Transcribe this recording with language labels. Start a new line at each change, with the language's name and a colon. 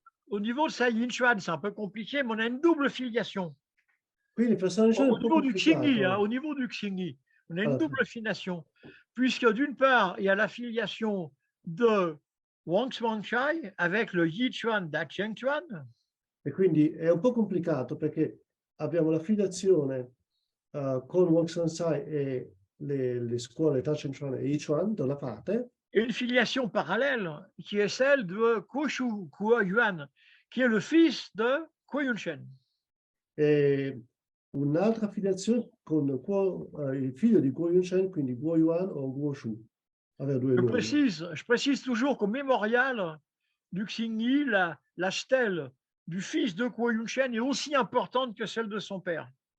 French: Au niveau de Sai Yinchuan, c'est un peu compliqué, mais on a une double filiation.
Italian: Quindi
French: Au niveau du Xingyi, on a une double filiation, puisque d'une part, il y a la filiation de Wang Xuanchai avec le Yichuan da Chengchuan.
Italian: E quindi è un po' complicato perché abbiamo la filiazione con Wang Sansai e le scuole Da Chengchuan e Yichuan da una parte.
French: Et une filiation parallèle qui est celle de Kuo Shu, Kuo Yuan, qui est le fils de Kuo Yunshen.
Italian: E un'altra filiazione con il figlio di Kuo Yunshen, quindi Guo Yuan o Guo Shu.
French: Je précise toujours qu'au mémorial du Xingyi, la stèle du fils de Kuo Yunshen est aussi importante que celle de son père.